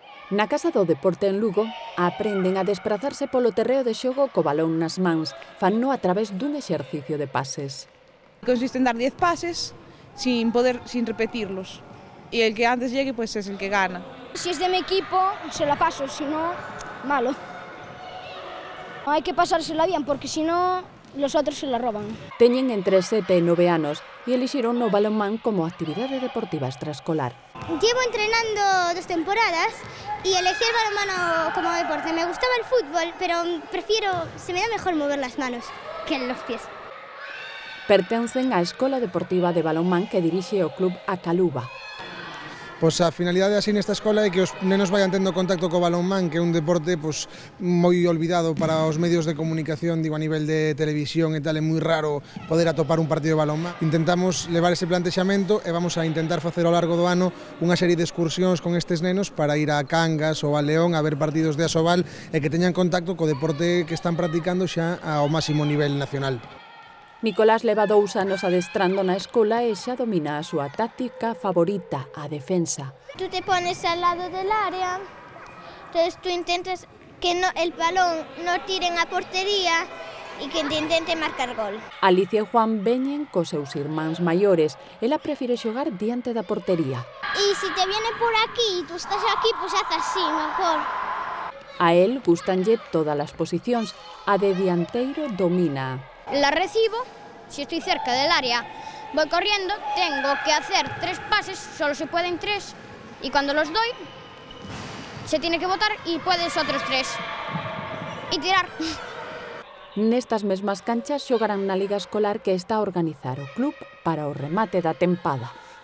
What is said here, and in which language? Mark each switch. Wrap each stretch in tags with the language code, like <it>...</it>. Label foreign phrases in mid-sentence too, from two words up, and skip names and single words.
<gl>Na Casa do Deporte en Lugo aprenden a desprazarse polo terreo de xogo co balón nas mans, fanno a través dun exercicio de pases.</gl> <es>Consiste en dar 10 pases sin repetirlos y el que antes llegue pues es el que gana. Si es de mi equipo se la paso, si no, malo. Hay que pasársela bien porque si no los otros se la roban.</es> <gl>Teñen entre 7 e 9 anos e elixiron o balonmán como actividade deportiva extraescolar.</gl> <es>Llevo entrenando 2 temporadas y elegí el balonmano como deporte. Me gustaba el fútbol, pero se me da mejor mover las manos que los pies.</es> <gl>Pertencen á Escola Deportiva de Balonmán que dirixe o club A Caluba. Pois a finalidade así nesta escola é que os nenos vayan tendo contacto co balonmán, que é un deporte moi olvidado para os medios de comunicación, digo, a nivel de televisión e tal, é moi raro poder atopar un partido de balonmán. Intentamos levar ese plantexamento e vamos a intentar facer ao largo do ano unha serie de excursións con estes nenos para ir a Cangas ou a León a ver partidos de Asobal e que teñan contacto co deporte que están practicando xa ao máximo nivel nacional. Nicolás leva 2 anos adestrando na escola e xa domina a súa táctica favorita, a defensa.</gl> <es>Tú te pones al lado del área, entonces tú intentas que el balón no tire en a portería e que te intente marcar gol.</es> <gl>Alicia e Juan veñen cos seus irmáns maiores. Ela prefire xogar diante da portería.</gl> <es>Y si te viene por aquí y tú estás aquí, pues haz así, mejor.</es> <gl>A él gustanlle todas as posicións. A de dianteiro domina.</gl> <es>La recibo, si estoy cerca del área, voy corriendo, tengo que hacer 3 pases, solo se pueden 3, y cuando los doy, se tiene que botar y puedes otros 3. Y tirar.</es> <gl>Nestas mesmas canchas xogarán na Liga Escolar que está a organizar o club para o remate da tempada.</gl>